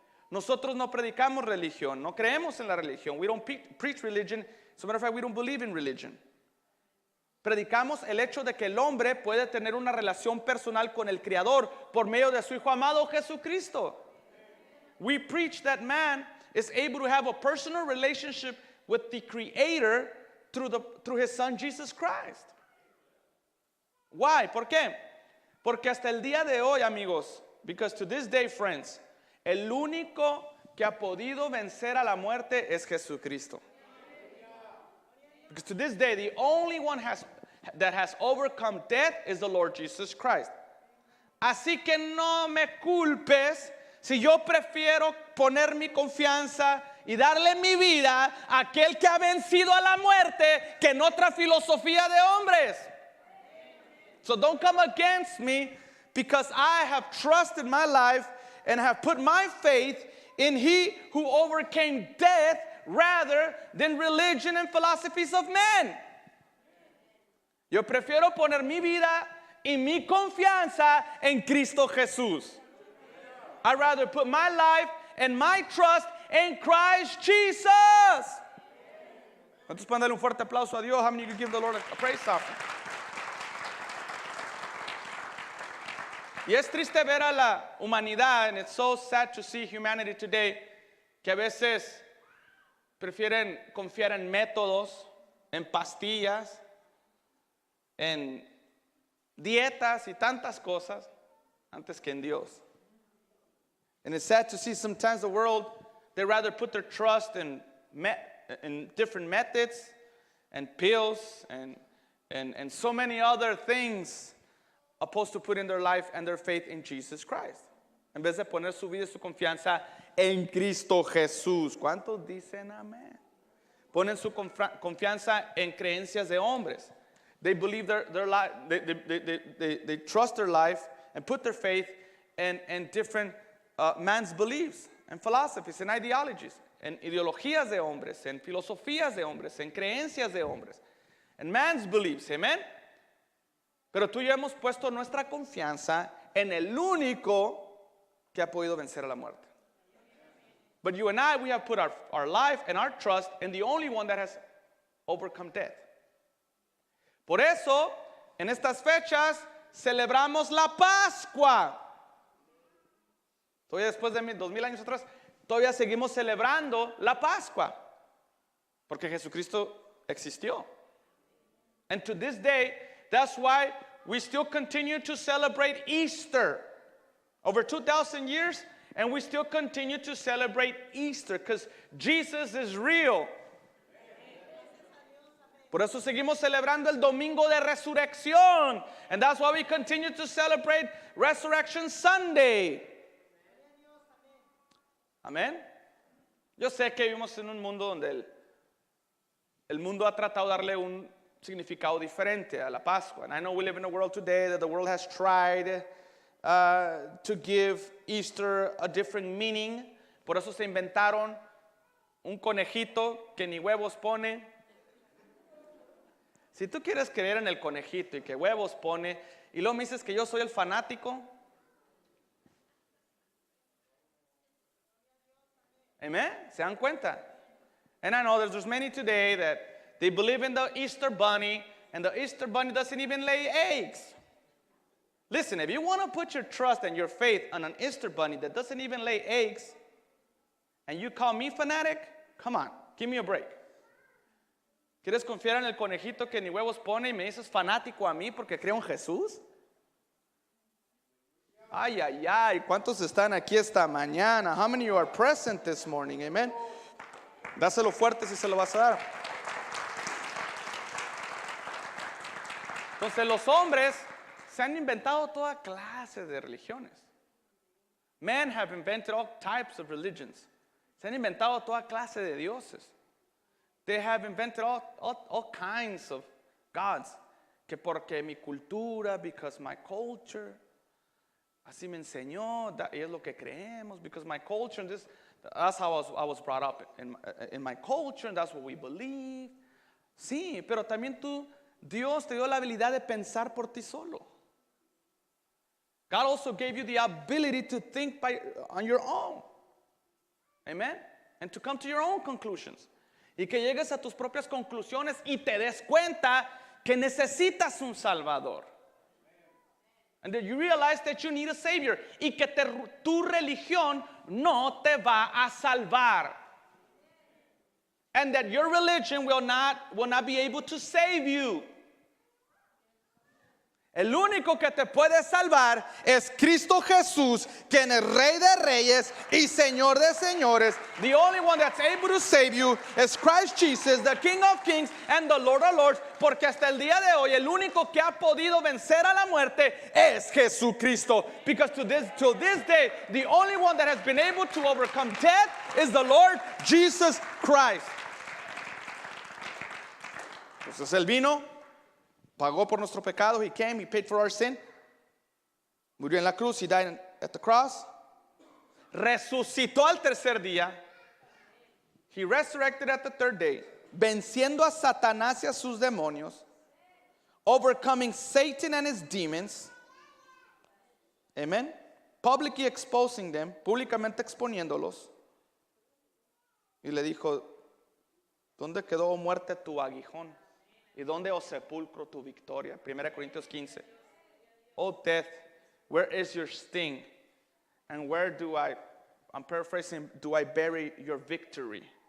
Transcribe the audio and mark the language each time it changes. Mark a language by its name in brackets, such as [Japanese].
[Spanish] Nosotros no predicamos religión, no creemos en la religión. [English] We don't preach religion. As a matter of fact, we don't believe in religion. [Spanish] Predicamos el hecho de que el hombre puede tener una relación personal con el Creador por medio de su Hijo amado Jesucristo. [English] We preach that man is able to have a personal relationship with the Creator through His Son Jesus Christ. Why? [Spanish] ¿Por qué? Porque hasta el día de hoy, amigos, [English] because to this day, friends, [Spanish] el único que ha podido vencer a la muerte es Jesucristo. [English] Because to this day, the only one that has overcome death is the Lord Jesus Christ. [Spanish] Así que no me culpes si yo prefiero poner mi confianza y darle mi vida a aquel que ha vencido a la muerte que en otra filosofía de hombres. [English] So don't come against me because I have trusted my life and have put my faith in He who overcame death rather than religion and philosophies of men. [Spanish] Yo prefiero poner mi vida y mi confianza en Cristo Jesús. [English] I'd rather put my life and my trust in Christ Jesus. [Spanish] ¿Cuántos pueden darle un fuerte aplauso a Dios? [English] How many of you give the Lord a praise offering? [Spanish] Y es triste ver a la humanidad, [English] and it's so sad to see humanity today, [Spanish] que a veces prefieren confiar en métodos, en pastillas, en dietas y tantas cosas antes que en Dios. [English] And it's sad to see sometimes the world, they rather put their trust in different methods and pills and so many other things opposed to putting their life and their faith in Jesus Christ. [Spanish] En vez de poner su vida y su confianza en Cristo Jesús. ¿Cuántos dicen amén? Ponen su confianza en creencias de hombres. [English] They believe their life, they trust their life and put their faith in different man's beliefs and philosophies and ideologies, [Spanish] en ideologías de hombres, [English] en filosofías de hombres, en creencias de hombres, en man's beliefs, amen. [Spanish] Pero tú y yo hemos puesto nuestra confianza en el único que ha podido vencer a la muerte. [English] But you and I, we have put our life and our trust in the only one that has overcome death. [Spanish] Por eso, en estas fechas, celebramos la Pascua. Todavía después de 2000 años atrás, todavía seguimos celebrando la Pascua. Porque Jesucristo existió. [English] And to this day, that's why we still continue to celebrate Easter. Over 2,000 years, and we still continue to celebrate Easter because Jesus is real. [Spanish] Por eso seguimos celebrando el Domingo de Resurrección. [English] And that's why we continue to celebrate Resurrection Sunday. [Spanish] Amén. Yo sé que vivimos en un mundo donde el mundo ha tratado de darle un significado diferente a la Pascua. [English] And I know we live in a world today that the world has tried to give Easter a different meaning. [Spanish] Por eso se inventaron un conejito que ni huevos pone. Si tú quieres creer en el conejito y que huevos pone, y luego me dices que yo soy el fanático. Amen? ¿Se dan cuenta? [English] And I know there's many today that they believe in the Easter bunny, and the Easter bunny doesn't even lay eggs. Listen, if you want to put your trust and your faith on an Easter bunny that doesn't even lay eggs, and you call me fanatic, come on, give me a break. [Spanish] ¿Quieres confiar en el conejito que ni huevos pone y me dices fanático a mí porque creo en Jesús? Ay, ay, ay, ¿cuántos están aquí esta mañana? [English] How many of you are present this morning? [Spanish] Amen. Dáselo fuerte si se lo vas a dar. Entonces los hombres se han inventado toda clase de religiones. [English] Men have invented all types of religions. [Spanish] Se han inventado toda clase de dioses. [English] They have invented all kinds of gods. [Spanish] Que porque mi cultura, [English] because my culture, [Spanish] así me enseñó, y es lo que creemos, [English] because my culture, and that's how I was brought up in my culture, and that's what we believe. [Spanish] Sí, pero también Dios te dio la habilidad de pensar por ti solo. [English] God also gave you the ability to think on your own. Amen? And to come to your own conclusions. [Spanish] Y que llegues a tus propias conclusiones y te des cuenta que necesitas un Salvador. [English] And that you realize that you need a Savior. [Spanish] Y que tu religión no te va a salvar. [English] And that your religion will not be able to save you. [Spanish] El único que te puede salvar es Cristo Jesús, quien es Rey de Reyes y Señor de Señores. [English] The only one that's able to save you is Christ Jesus, the King of Kings and the Lord of Lords. [Spanish] Porque hasta el día de hoy el único que ha podido vencer a la muerte es Jesucristo. [English] Because to this day, the only one that has been able to overcome death is the Lord Jesus Christ. [Spanish] Entonces él vino, pagó por nuestro pecado. [English] He came, he paid for our sin. [Spanish] Murió en la cruz, [English] he died at the cross. [Spanish] Resucitó al tercer día. [English] He resurrected at the third day. [Spanish] Venciendo a Satanás y a sus demonios. [English] Overcoming Satan and his demons. Amen. Publicly exposing them. [Spanish] Públicamente exponiéndolos. Y le dijo, ¿dónde quedó, muerte, tu aguijón? ¿Y dónde, oh sepulcro, tu victoria? 1 Corintios 15. [English] Oh death, where is your sting? And where I'm paraphrasing, do I bury your victory?